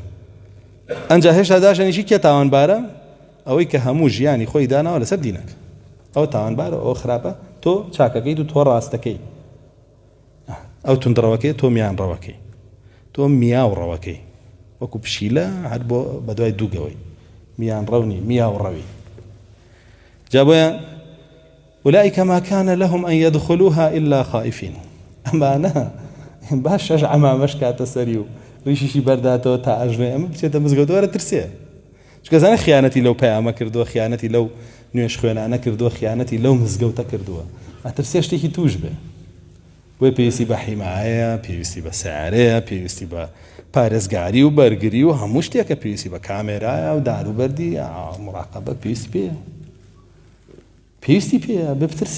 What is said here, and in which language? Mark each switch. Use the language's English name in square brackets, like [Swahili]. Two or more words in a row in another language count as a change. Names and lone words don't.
[Central Kurdish] ئەنجا هێشتا داشەنیشی کێ تاوانبارە؟ ئەوەی کە هەموو ژیانی خۆی داناوە لەسەر دینەکە، ئەو تاوانبارە، ئەو خراپە، تۆ چاکەکەیت و تۆ ڕاستەکەی، ئەو توندڕەوەکەی تۆ میانڕەوەکەی، تۆ میاوڕەوەکەی، وەکو پشیلە هەر بۆ بەدوای دووگەوەی میانڕەونی میاوڕەوی. جا بۆیە [Arabic] أولئك ما كان لهم أن يدخلوها إلا خائفين. [Central Kurdish] ئەمانە باش شەش عەمامەش کاتە سەری و ڕیشیشی بەرداتەوە تا ئەژنێ ئەمە بچێتە مزگەوت وەرە ترسێ، چونکە زانە خیانەتی لەو پەیامە کردووە، خیانەتی لەو نوێژ خوێنانە کردووە، خیانەتی لەو مزگەوتە کردووە، ئەترسێ شتێکی توش بێ. بۆیە پێویستی بە حیمایە، پێویستی بە سیارەیە، پێویستی بە پارێزگاری و بەرگری و هەموو شتێکە، پێویستی بە کامێرایە و داروبەردی مراقەبە پێویستی پێیە، پێویستی پێیە بێ بترسێ.